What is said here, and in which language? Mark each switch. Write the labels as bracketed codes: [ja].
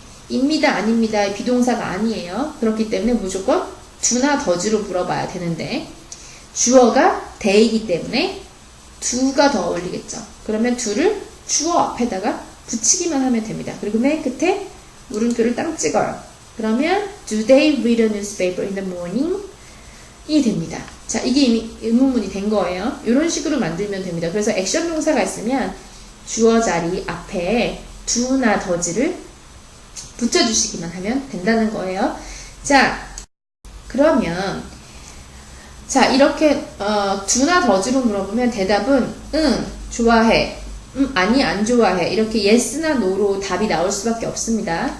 [ko] 입니다, 아닙니다의 비동사가 아니에요. 그렇기 때문에 무조건 do나 does로 물어봐야 되는데 주어가 they이기 때문에 do가 더 어울리겠죠. 그러면 do를 주어 앞에다가 붙이기만 하면 됩니다. 그리고 맨 끝에 물음표를 딱 찍어요. 그러면 [en] do they read a newspaper in the morning? [ko] 이 됩니다. 자, 이게 이미 의문문이 된 거예요. 이런 식으로 만들면 됩니다. 그래서 액션 동사가 있으면 주어 자리 앞에 do나 does를 붙여주시기만 하면 된다는 거예요. 자, 그러면 자, 이렇게 do나 does로 물어보면 대답은 응, 좋아해, 아니, 안 좋아해, 이렇게 yes나 no로 답이 나올 수밖에 없습니다.